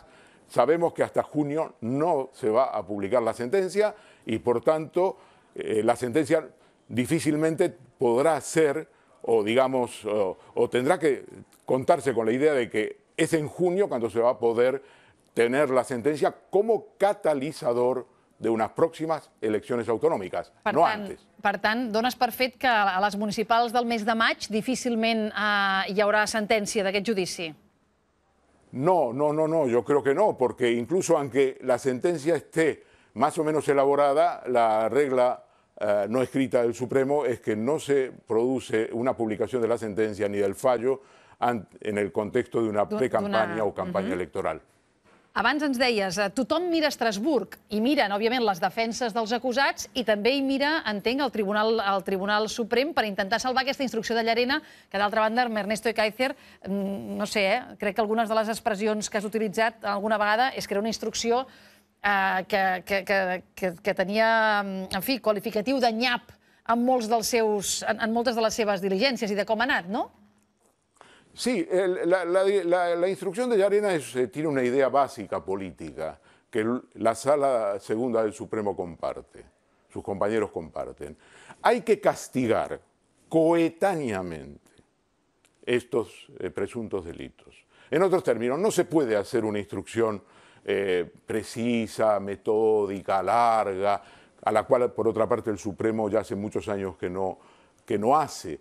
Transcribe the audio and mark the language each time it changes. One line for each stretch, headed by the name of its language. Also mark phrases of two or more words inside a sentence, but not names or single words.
Spanish: Sabemos que hasta junio no se va a publicar la sentencia y, por tanto, la sentencia difícilmente podrá ser, o digamos, o tendrá que contarse con la idea de que es en junio cuando se va a poder tener la sentencia como catalizador de
Catalan: unes pròximes eleccions autonòmiques,
Spanish: no antes.
Catalan: Per tant, dones per fet que a les municipals del mes de maig difícilment hi haurà sentència d'aquest judici.
Spanish: No, yo creo que no, porque incluso aunque la sentencia esté más o menos elaborada, la regla no escrita del Supremo es que no se produce una publicación de la sentencia ni del fallo en el contexto de una
Catalan: precampanya o campanya electoral. Abans ens deies, tothom mira Estrasburg i miren, òbviament, les defenses dels acusats i també hi mira, entenc, el Tribunal Suprem per intentar salvar aquesta instrucció de Llarena, que d'altra banda, Ernesto Ekaizer, no sé, crec que algunes de les expressions que has utilitzat alguna vegada és que era una instrucció que tenia, en fi, qualificatiu de nyap en moltes de les seves diligències i de com ha anat, no?
Spanish: Sí, la instrucción de Llarena tiene una idea básica política que la Sala Segunda del Supremo comparte, sus compañeros comparten. Hay que castigar coetáneamente estos presuntos delitos. En otros términos, no se puede hacer una instrucción precisa, metódica, larga, a la cual, por otra parte, el Supremo ya hace muchos años que no hace.